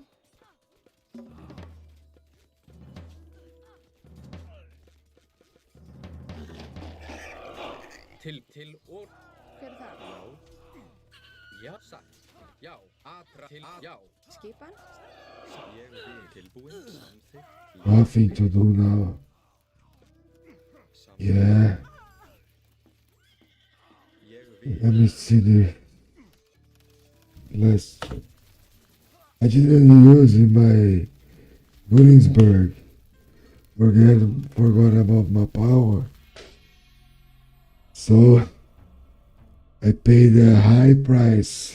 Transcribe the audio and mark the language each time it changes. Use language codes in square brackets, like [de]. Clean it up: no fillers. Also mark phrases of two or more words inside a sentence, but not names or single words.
[is] Til or. Hver það? Já, satt. Já, aðra til já. Skipan? Ég vil. Tilbúin. Samþykkt. [en] Nothing to do now. Yeah. [is] Ég vil. [en] Let me see the list. I didn't use in my Williamsburg. Forgot about my power. So I paid a high price.